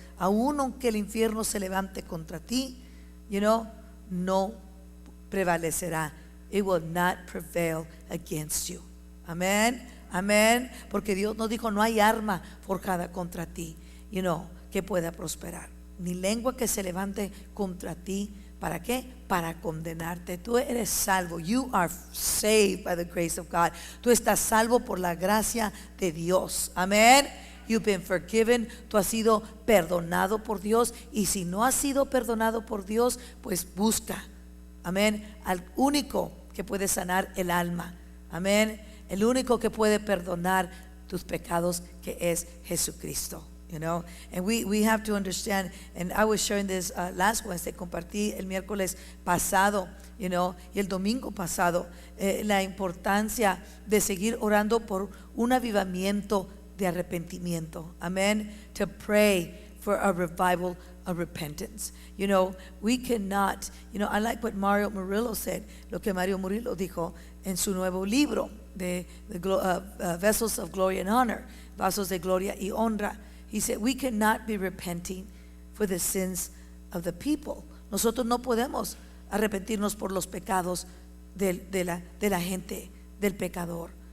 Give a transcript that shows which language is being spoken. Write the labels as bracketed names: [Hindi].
[Spanish] Aún aunque el infierno se levante contra ti, no prevalecerá. [English] It will not prevail against you. [Spanish] Amén, amén. Porque Dios nos dijo, no hay arma forjada contra ti, que pueda prosperar, ni lengua que se levante contra ti. ¿Para qué? Para condenarte. Tú eres salvo. [English] You are saved by the grace of God. [Spanish] Tú estás salvo por la gracia de Dios. Amén. [English] You've been forgiven. [Spanish] Tú has sido perdonado por Dios. Y si no has sido perdonado por Dios, pues busca, amén, al único que puede sanar el alma. Amén. El único que puede perdonar tus pecados, que es Jesucristo. [English] And we have to understand, and I was sharing this last Wednesday, [Spanish] compartí el miércoles pasado, y el domingo pasado, la importancia de seguir orando por un avivamiento de arrepentimiento. Amén. [English] To pray for a revival of repentance. We cannot, I like what Mario Murillo said, [Spanish] lo que Mario Murillo dijo en su nuevo libro de Vessels of Glory and Honor, vasos de gloria y honra. [English] He said, we cannot be repenting for the sins of the people. [Spanish] Nosotros no podemos arrepentirnos por los pecados de la gente, del pecador.